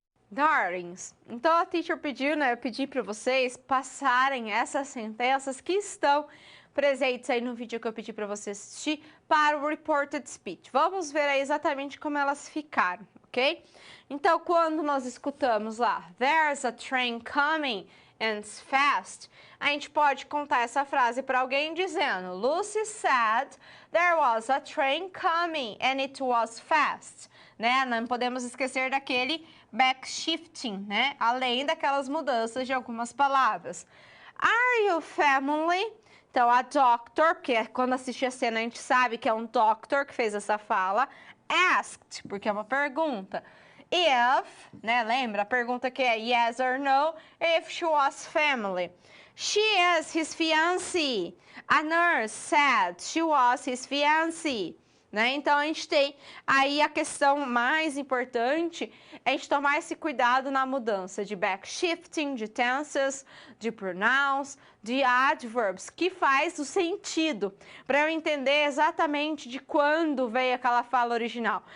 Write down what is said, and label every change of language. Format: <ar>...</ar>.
<pt>Darlings, então a teacher pediu, né? Eu pedi para vocês passarem essas sentenças que estão presentes aí no vídeo que eu pedi para você assistir para o reported speech. Vamos ver aí exatamente como elas ficaram, ok? Então, quando nós escutamos lá,</pt> <en>there's a train coming and it's fast,</en> <pt>a gente pode contar essa frase para alguém dizendo,</pt> <en>Lucy said there was a train coming and it was fast, né?</en> <pt>Não podemos esquecer daquele backshifting, né? Além daquelas mudanças de algumas palavras.</pt> <en>Are you family?</en> <pt>Então, a doctor, que quando assiste a cena a gente sabe que é um doctor que fez essa fala, asked, porque é uma pergunta.</pt> <en>If,</en> <pt>né, lembra a pergunta que é</pt> <en>yes or no, if she was family. She is his fiancée. A nurse said she was his fiancée.</en> <pt>Né? Então, a gente tem aí a questão mais importante, é a gente tomar esse cuidado na mudança de backshifting, de tenses, de pronouns, de adverbs, que faz o sentido, para eu entender exatamente de quando veio aquela fala original.</pt>